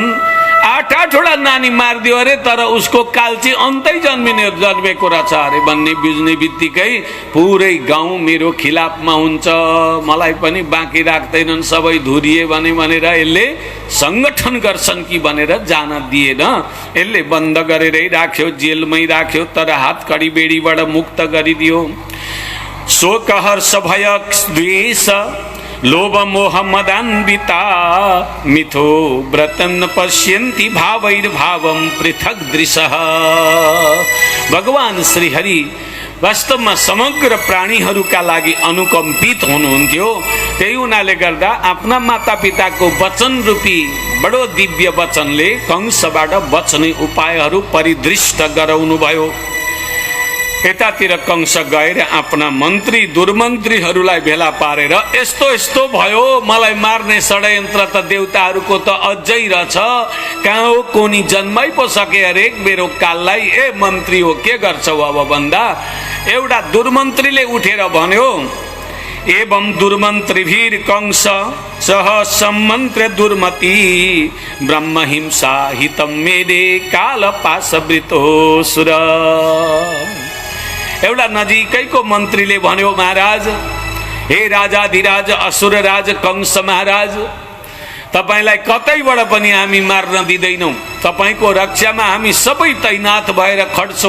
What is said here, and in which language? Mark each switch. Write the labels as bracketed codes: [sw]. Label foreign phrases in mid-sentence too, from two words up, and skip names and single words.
[ne] 8-8वटा नानी मारिदियो अरे तर उसको काल चाहिँ अन्तै जन्मेको रहेछ अरे भन्ने बुझ्ने बित्तिकै पुरै गाउँ मेरो खिलाफमा हुन्छ, मलाई पनि बाँकी राख्दैनन्, सबै धुरिए भनेर यसले सङ्गठन गर्छन् कि भनेर जान दिएन। यसले बन्द गरेरै राख्यो, जेलमै राख्यो, तर हातकडी बेडीबाट मुक्त गरिदियो। [sa] शोक हर्ष भय द्वेष लोभ मोह मदान्विता मिथो व्रतन पश्यन्ति भावैर्भावं पृथक दृशः। [ne] भगवान श्री हरि वास्तवमा समग्र प्राणीहरूका लागि अनुकम्पित हुनुहुन्थ्यो। त्यही हुनाले गर्दा आफ्ना मातापिताको वचन रूपी बडो दिव्य वचनले कंसबाट बच्ने उपायहरू परिदृष्ट गराउनु भयो। यतातिर कंस गएर आफ्ना मन्त्री दुर्मन्त्रीहरूलाई भेला पारेर यस्तो यस्तो भयो, मलाई मार्ने षड्यन्त्र त देवताहरूको त अझै रहेछ, कहाँ हो कोनी जन्मै पो सके अरे मेरो काललाई। ए मन्त्री हो के गर्छौ अब भन्दा एउटा दुर्मन्त्रीले उठेर भन्यो [sa] एवं दुर्मन्त्रीभिर कंस सह सम्मन्त्र दुर्मति ब्रह्म हिंसा हितम मेरे काल पाशवृतो सुर। [ne] एउटा नजिकैको मन्त्रीले भन्यो महाराज, हे राजाधिराज असुरराज कंस महाराज, तपाईलाई कतैबाट पनि हामी मार्न दिँदैनौँ, तपाईको रक्षामा हामी सबै तैनात भएर खड्छौँ।